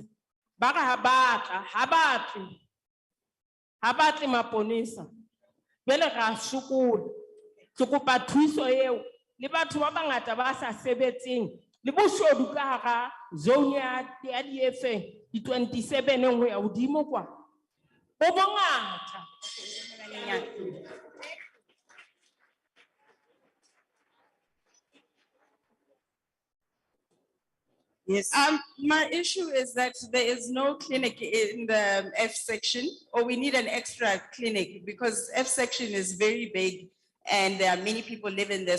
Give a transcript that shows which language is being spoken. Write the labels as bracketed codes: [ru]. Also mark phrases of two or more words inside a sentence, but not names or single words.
[st] Ba re ha batle maponesa. Jwale ra sokola. Ke kopa thuso eo le batho ba bangata ba sa sebetseng le boshodu ka hara zone ya di-efeng di 27 ho ya hodimo kwa. Bo bongata. [en] Yes. My issue is that there is no clinic in the F section, or we need an extra clinic because F section is very big and there are many people living there.